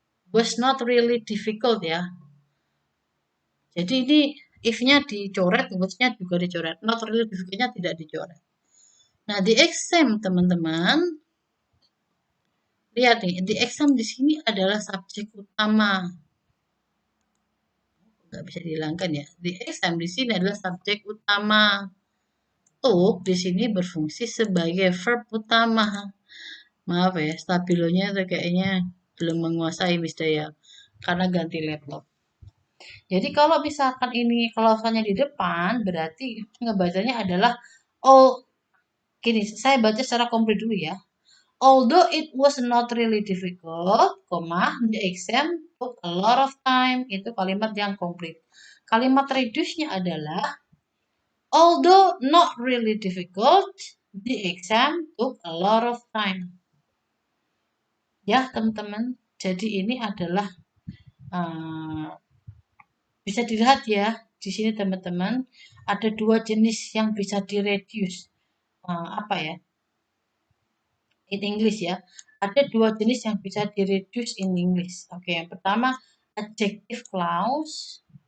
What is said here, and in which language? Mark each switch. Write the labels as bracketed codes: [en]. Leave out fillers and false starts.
[en] Was not really difficult ya. [id] Jadi ini if-nya dicoret, was-nya juga dicoret. [en] Not really difficult- [id] nya tidak dicoret. Nah, di exam teman-teman, lihat nih, di exam di sini adalah subjek utama. Nggak bisa dihilangkan ya. Di exam di sini adalah subjek utama. Took di sini berfungsi sebagai verb utama. Maaf ya, stabilonya tuh kayaknya belum menguasai Wisdaya karena ganti laptop. Jadi kalau misalkan ini klausalnya di depan, berarti ngebacanya adalah all. Gini, saya baca secara komplit dulu ya. [en] Although it was not really difficult, the exam took a lot of time. [id] Itu kalimat yang komplit. Kalimat reduce-nya adalah [en] although not really difficult, the exam took a lot of time. [id] Ya, teman-teman. Jadi ini adalah bisa dilihat ya di sini teman-teman ada dua jenis yang bisa direduce. Apa ya? In English ya. Ada dua jenis yang bisa direduce in English. Oke, yang pertama adjective clause.